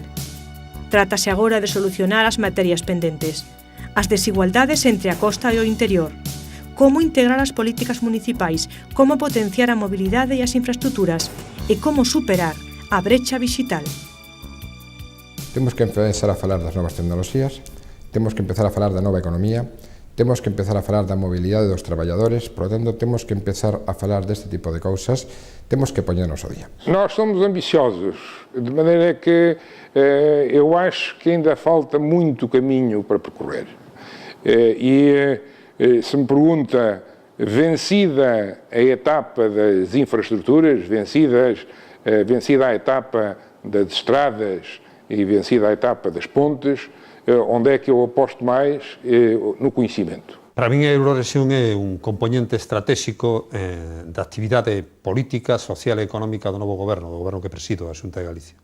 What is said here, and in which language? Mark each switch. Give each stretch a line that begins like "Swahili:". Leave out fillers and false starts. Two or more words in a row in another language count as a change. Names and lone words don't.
Galician: Trátase agora de solucionar as materias pendentes, as desigualdades entre a costa e o interior, como integrar as políticas municipais, como potenciar a mobilidade e as infraestructuras e como superar a brecha digital. Temos que empezar a falar das novas tecnoloxías, temos que empezar a falar da nova economía, temos que empezar a falar da mobilidade dos traballadores,
Spanish: por lo tanto,
Galician: temos que empezar a falar deste tipo de cousas, temos que poñernos ao día.
Portuguese: Nós somos ambiciosos, de maneira que eu acho que ainda falta muito caminho para percorrer. Se me pergunta, vencida a etapa das infraestruturas, vencida a etapa das estradas e vencida a etapa das pontes, onde é que eu aposto máis? No conhecimento.
Galician: Para min a Eurorrexión é un componente estratégico da actividade política, social e económica do novo goberno que presido, a Xunta de Galicia.